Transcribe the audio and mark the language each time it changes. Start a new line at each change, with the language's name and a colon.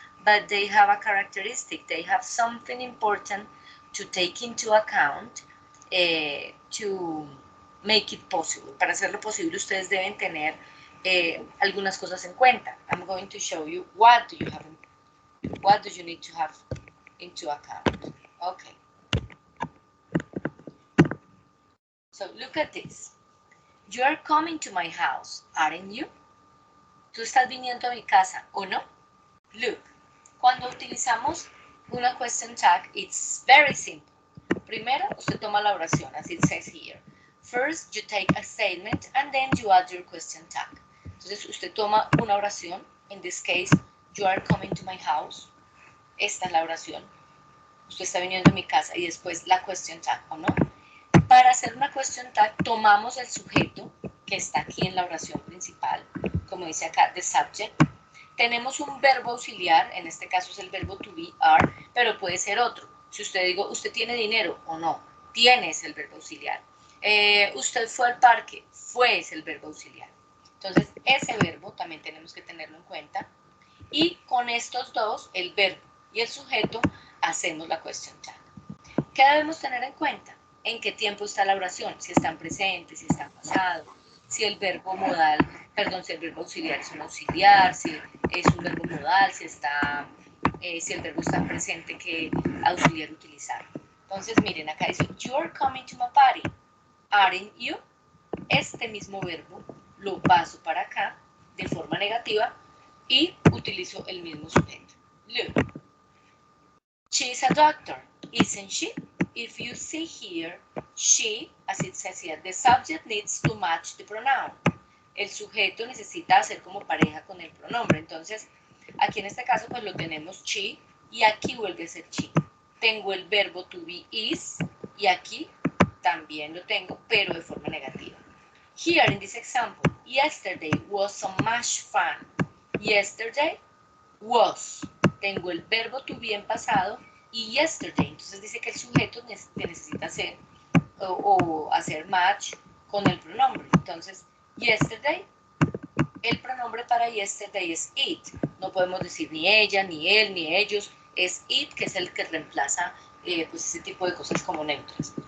English: But they have a characteristic. They have something important to take into account to make it possible.
Spanish: Para hacerlo posible, ustedes deben tener algunas cosas en cuenta.
English: I'm going to show you what do you need to have into account. Okay. So look at this. You are coming to my house, aren't you?
Spanish: Tú estás viniendo a mi casa, ¿o no? Look, cuando utilizamos una question tag, it's very simple. Primero, usted toma la oración, as it says here.
English: First, you take a statement and then you add your question tag.
Spanish: Entonces, usted toma una oración.
English: In this case, you are coming to my house.
Spanish: Esta es la oración. Usted está viniendo a mi casa y después la question tag, ¿o no? Para hacer una question tag, tomamos el sujeto que está aquí en la oración principal, como dice acá, the subject. Tenemos un verbo auxiliar, en este caso es el verbo to be, are, pero puede ser otro. Si usted digo, ¿usted tiene dinero o no? Tiene es el verbo auxiliar. Usted fue al parque, fue es el verbo auxiliar. Entonces, ese verbo también tenemos que tenerlo en cuenta. Y con estos dos, el verbo y el sujeto, hacemos la question tag. ¿Qué debemos tener en cuenta? ¿En qué tiempo está la oración? Si está en presente, si está en pasado, si el verbo modal, perdón, si el verbo auxiliar es un auxiliar, si es un verbo modal, si el verbo está en presente, ¿qué auxiliar utilizar? Entonces, miren, acá dice, you're coming to my party.
English: Aren't you?
Spanish: Este mismo verbo lo paso para acá de forma negativa y utilizo el mismo sujeto.
English: Look. She's a doctor, isn't she? If you see here, she, as it says here, the subject needs to match the pronoun.
Spanish: El sujeto necesita hacer como pareja con el pronombre. Entonces, aquí en este caso, pues lo tenemos she y aquí vuelve a ser she. Tengo el verbo to be is y aquí también lo tengo, pero de forma negativa.
English: Here in this example, yesterday was so much fun. Yesterday was.
Spanish: Tengo el verbo to be en pasado y yesterday. Entonces dice que el sujeto necesita hacer o hacer match con el pronombre. Entonces, yesterday, el pronombre para yesterday es it. No podemos decir ni ella, ni él, ni ellos. Es it, que es el que reemplaza pues ese tipo de cosas como neutras.